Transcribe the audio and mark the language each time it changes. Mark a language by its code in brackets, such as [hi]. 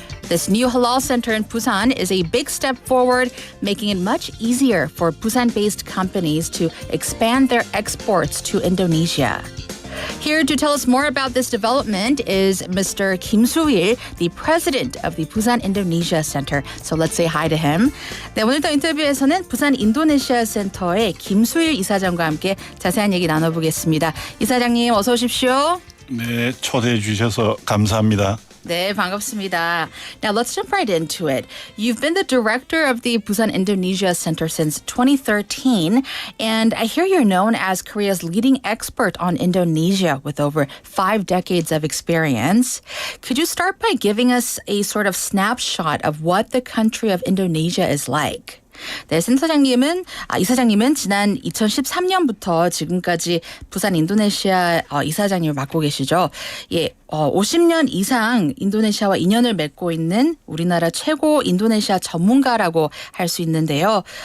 [en] This new Halal Center in Busan is a big step forward, making it much easier for Busan-based companies to expand their exports to Indonesia. Here to tell us more about this development is Mr. Kim Soo-il, the president of the Busan Indonesia Center. So let's say hi to him. [ko] 네, 오늘도 인터뷰에서는 부산 인도네시아 센터의 김수일 이사장과 함께 자세한 얘기 나눠보겠습니다. 이사장님 어서 오십시오. 네, 초대해 주셔서 감사합니다. 네, 반갑습니다. [en] Now let's jump right into it. You've been the director of the Busan Indonesia Center since 2013, and I hear you're known as Korea's leading expert on Indonesia with over 5 decades of experience. Could you start by giving us a sort of snapshot of what the country of Indonesia is like? [ko] 네, 이사장님은 지난 2013년부터 지금까지 부산 인도네시아 이사장님을 맡고 계시죠. 예, 50년 이상 인도네시아와 인연을 맺고 있는 우리나라 최고 인도네시아 전문가라고 할 수 있는데요.